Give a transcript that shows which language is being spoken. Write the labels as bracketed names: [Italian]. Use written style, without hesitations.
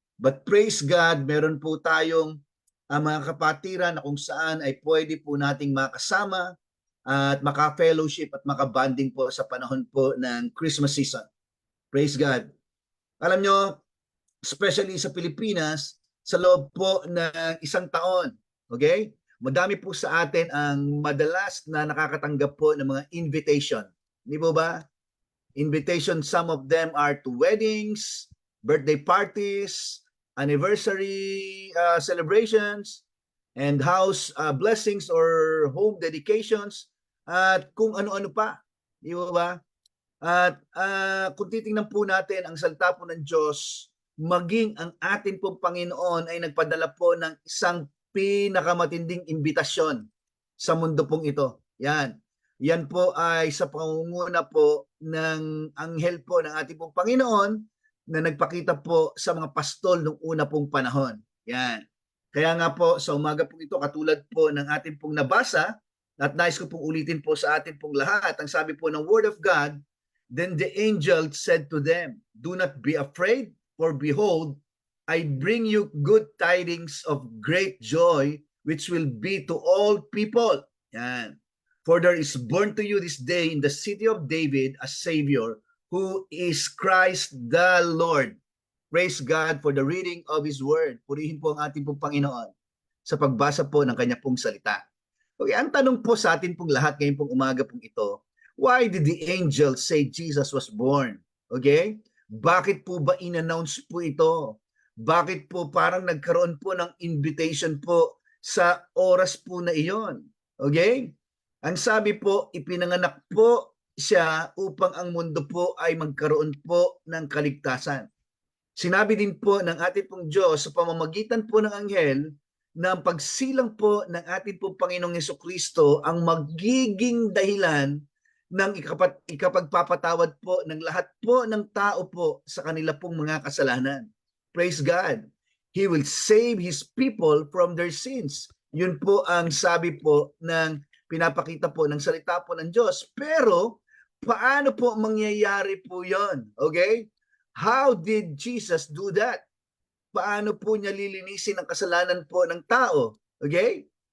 [Filipino] But praise God, meron po tayong mga kapatiran na kung saan ay pwede po nating makasama at maka-fellowship at maka-bonding po sa panahon po ng Christmas season. [English] Praise God. [Filipino] Alam nyo, especially sa Pilipinas, sa loob po ng isang taon, okay? Madami po sa atin ang madalas na nakakatanggap po ng mga invitation. Hindi po ba? [English] Invitation, some of them are to weddings, birthday parties, anniversary celebrations, and house blessings or home dedications, [Filipino] at kung ano-ano pa. Di ba? At kung titingnan po natin ang salita po ng Diyos, maging ang atin pong Panginoon ay nagpadala po ng isang pinakamatinding imbitasyon sa mundo pong ito. Yan. Yan po ay sa pangunguna po ng anghel po ng ating pong Panginoon na nagpakita po sa mga pastol nung una pong panahon. Yan. Kaya nga po sa umaga pong ito, katulad po ng ating pong nabasa, at nais ko pong ulitin po sa atin pong lahat, ang sabi po ng [English] Word of God, then the angel said to them, do not be afraid, for behold, I bring you good tidings of great joy, which will be to all people. [Filipino] Yan. [English] For there is born to you this day in the city of David a Savior, who is Christ the Lord. Praise God for the reading of His Word. [Filipino] Purihin po ang ating pong Panginoon sa pagbasa po ng Kanya pong salita. Okay, ang tanong po sa atin pong lahat ngayon pong umaga pong ito, [English] why did the angel say Jesus was born? [Filipino] Okay? Bakit po ba in-announce po ito? Bakit po parang nagkaroon po ng invitation po sa oras po na iyon? Okay? Ang sabi po, ipinanganak po siya upang ang mundo po ay magkaroon po ng kaligtasan. Sinabi din po ng ating pong Diyos sa pamamagitan po ng anghel na ang pagsilang po ng ating pong Panginoong Jesucristo ang magiging dahilan ng ikapagpapatawad po ng lahat po ng tao po sa kanila pong mga kasalanan. [English] Praise God. He will save His people from their sins. [Filipino] Yun po ang sabi po ng pinapakita po ng salita po ng Diyos. Pero, paano po mangyayari po yon? Okay? [English] How did Jesus do that? [Filipino] Paano po niya lilinisin ang kasalanan po ng tao? Okay?